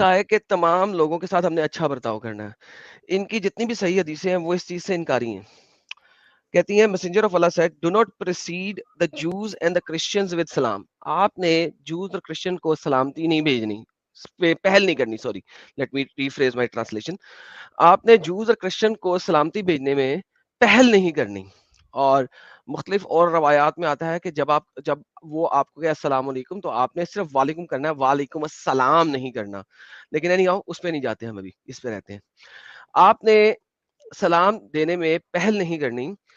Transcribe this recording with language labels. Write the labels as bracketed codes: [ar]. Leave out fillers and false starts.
[ur] کہا ہے کہ تمام لوگوں کے ساتھ ہم نے اچھا برتاؤ کرنا ہے. ان کی جتنی بھی صحیح حدیثیں ہیں وہ اس چیز سے انکاری ہیں. کہتی ہیں [en] Messenger of اللہ said do not precede the Jews and the Christians with سلام. [ur] آپ نے جوز اور کرسچن کو سلامتی نہیں بھیجنی, پہل نہیں کرنی. [en] Sorry, let me rephrase my translation. [ur] آپ نے جوز اور کرسچن کو سلامتی بھیجنے میں پہل نہیں کرنی. اور مختلف اور روایات میں آتا ہے کہ جب وہ آپ کو کہ السلام علیکم, تو آپ نے صرف وعلیکم کرنا ہے, وعلیکم السلام نہیں کرنا. لیکن نہیں آؤ, اس پہ نہیں جاتے ہم, ابھی اس پہ رہتے ہیں. آپ نے سلام دینے میں پہل نہیں کرنی.